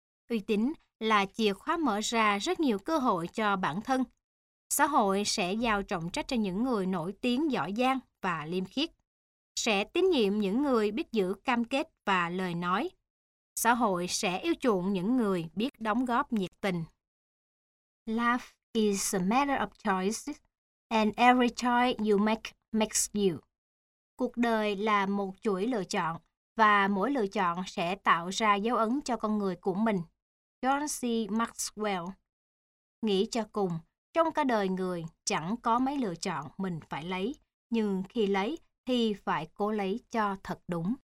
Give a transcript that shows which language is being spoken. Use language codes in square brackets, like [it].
[vi] Uy tín là chìa khóa mở ra rất nhiều cơ hội cho bản thân. Xã hội sẽ giao trọng trách cho những người nổi tiếng giỏi giang và liêm khiết, sẽ tín nhiệm những người biết giữ cam kết và lời nói. Xã hội sẽ yêu chuộng những người biết đóng góp nhiệt tình. [en] Life is a matter of choices, and every choice you make makes you. [vi] Cuộc đời là một chuỗi lựa chọn, và mỗi lựa chọn sẽ tạo ra dấu ấn cho con người của mình. John C. Maxwell. Nghĩ cho cùng, trong cả đời người chẳng có mấy lựa chọn mình phải lấy, nhưng khi lấy thì phải cố lấy cho thật đúng.